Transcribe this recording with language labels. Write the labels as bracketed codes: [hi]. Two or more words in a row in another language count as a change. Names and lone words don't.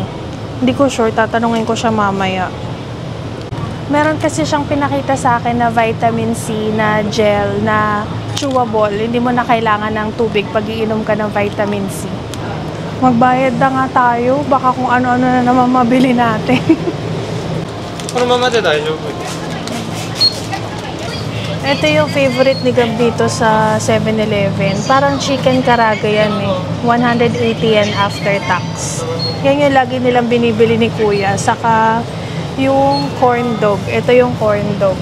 [tl] Hindi ko sure, tatanungin ko siya mamaya. Meron kasi siyang pinakita sa akin na vitamin C na gel na chewable. Hindi mo na kailangan ng tubig pag iinom ka ng vitamin C. Magbayad na nga tayo. Baka kung ano-ano na naman mabili natin. [ja] このままで大丈夫。 [tl] Ito yung favorite ni Gab dito sa 7-Eleven. Parang chicken karaga yan eh. [en] 180 yen after tax. [tl] Yan yung lagi nilang binibili ni Kuya. Saka yung [en] corn dog. [tl] Ito yung [en] corn dog.